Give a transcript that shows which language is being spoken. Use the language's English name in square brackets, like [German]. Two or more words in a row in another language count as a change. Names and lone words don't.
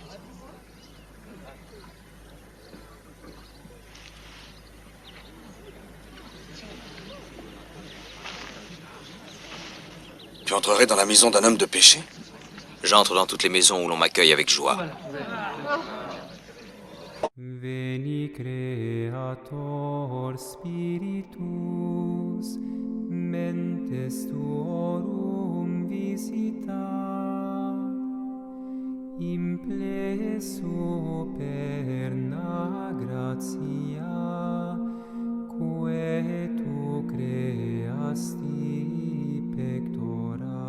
[French] Tu entrerais dans la maison d'un homme de péché? J'entre dans toutes les maisons où l'on m'accueille avec joie. [Latin] Veni Creator Spiritus, mentes tuorum visita, impleso perna gratia, quae tu creasti pectora.